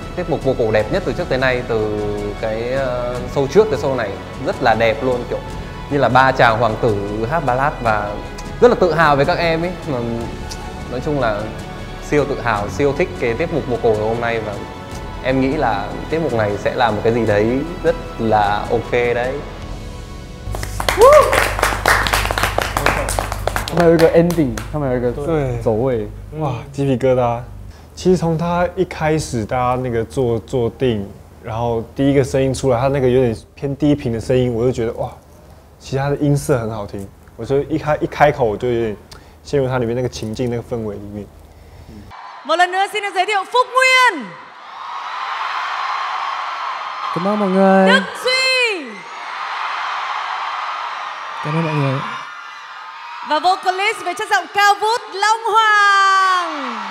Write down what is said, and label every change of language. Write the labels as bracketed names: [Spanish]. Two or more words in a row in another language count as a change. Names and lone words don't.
[Vietnamese] Tiết mục vô cổ đẹp nhất từ trước tới nay, từ cái show trước tới show này rất là đẹp luôn, kiểu như là ba chàng hoàng tử hát ballad, và rất là tự hào với các em ấy. Mà nói chung là siêu tự hào, siêu thích cái tiết mục vô cổ hôm nay, và em nghĩ là tiết mục này sẽ là một cái gì đấy rất là ok đấy. [Chinese] 他们有一个 ending， 他们有一个走位，哇，鸡皮疙瘩。其实从他一开始，大家那个坐定，然后第一个声音出来，他那个有点偏低频的声音，我就觉得哇，其实他的音色很好听。我就一开口，我就有点陷入他里面那个情境、那个氛围里面。 [Vietnamese] Một lần nữa xin được giới thiệu Phúc Nguyên, Cảm ơn mọi người. Đức Duy Cảm ơn mọi người. và vocalist với chất giọng cao vút Long Hoàng.